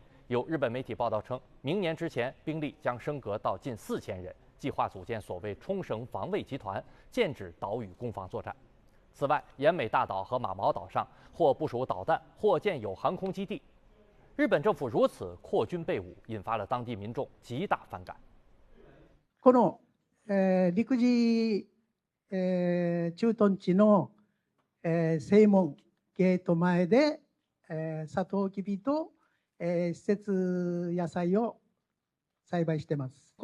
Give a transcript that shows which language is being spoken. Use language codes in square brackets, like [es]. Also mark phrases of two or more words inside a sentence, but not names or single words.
[zh] 有日本媒体报道称，明年之前兵力将升格到近4000人，计划组建所谓冲绳防卫集团，剑指岛屿攻防作战。此外，奄美大岛和马毛岛上或部署导弹，或建有航空基地。日本政府如此扩军备武，引发了当地民众极大反感。 [ja] この、陸自、駐屯地の、正門ゲート前で、サトウキビと、施設野菜を栽培してます。